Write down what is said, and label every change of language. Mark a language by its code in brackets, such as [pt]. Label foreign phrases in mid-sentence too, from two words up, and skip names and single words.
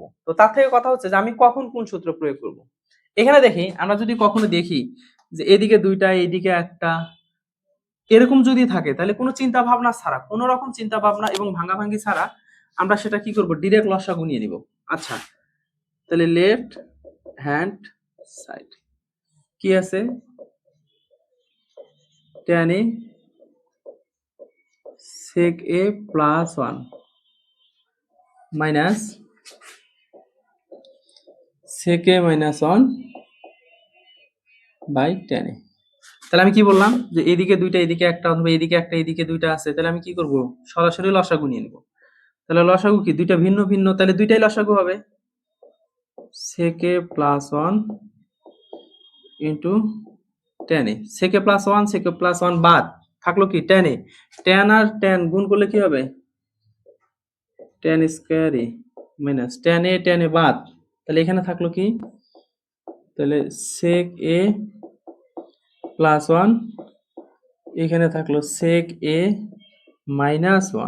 [bn] তো তার থেকে কথা হচ্ছে যে আমি কখন কোন সূত্র প্রয়োগ করব। এখানে দেখি, আমরা যদি কখনো দেখি যে এদিকে দুইটা এইদিকে একটা এরকম যদি থাকে, তাহলে কোনো চিন্তা ভাবনা ছাড়া, কোনো রকম চিন্তা ভাবনা এবং ভাঙাভাঙি ছাড়া আমরা সেটা কি করব, ডিরেক্ট লসাগু নিয়ে নিব। আচ্ছা, তাহলে [en] left hand side [bn] কি আছে, [en] tan a sec a plus 1 minus sec a minus 1 by tan a। [bn] তাহলে আমি কি বললাম যে এদিকে দুইটা এদিকে একটা অথবা এদিকে একটা এদিকে দুইটা আছে, তাহলে আমি কি করব, সরাসরি লসাগু নিয়ে নিব। তাহলে লসাগু কি, দুইটা ভিন্ন ভিন্ন, তাহলে দুইটাই লসাগু হবে, [en] sec a plus 1 into tan a। sec a plus 1 sec a plus 1 [bn] বাদ থাকলো কি tan a, tan আর tan গুণ করলে কি হবে, [en] tan square a minus tan a [bn] বাদ, তাহলে এখানে থাকলো কি, তাহলে [en] sec a plus 1, [bn] এখানে থাকলো [en] sec a minus 1.